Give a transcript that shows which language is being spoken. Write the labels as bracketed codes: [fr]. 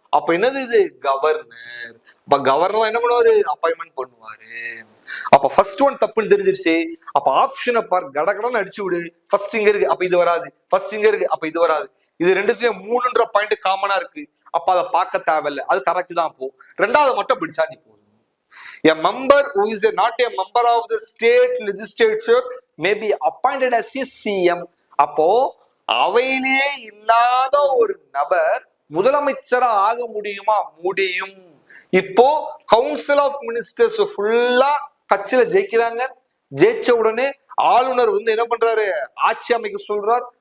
[ta] அப்ப என்னது இது, கவர்னர். அப்ப கவர்னர் என்ன பண்ணுவாரு, அப்பாயின்மெண்ட் பண்ணுவாரு. அப்ப ஃபர்ஸ்ட் ஒன் தப்புன்னு தெரிஞ்சிருச்சு. அப்ப ஆப்ஷனை பார், கடகடன்னு அடிச்சு விடு. ஃபர்ஸ்ட் இங்க இருக்கு, அப்ப இது வராது. ஃபர்ஸ்ட் இங்க இருக்கு, அப்ப இது வராது. இது ரெண்டுத்துலயும் 3ன்ற பாயிண்ட் காமனா இருக்கு. அப்ப அதை பார்க்க தேவையில்லை, அது கரெக்ட் தான். போ, ரெண்டாவது மட்டும் பிடிச்சா நீ போதும். [en] A member who is not a member of the state legislature may be appointed as a CM. [ta] அப்போ அவையிலே இல்லாத ஒரு நபர் முதலமைச்சரா ஆக முடியுமா? முடியும். இப்போ கவுன்சில் ஆஃப் மினிஸ்டர்ஸ் ஃபுல்லா கட்சியில ஜெயிக்கிறாங்க. ஜெயிச்ச உடனே ஆளுநர் என்ன பண்றாரு, ஆட்சி அமைக்க சொல்றார்.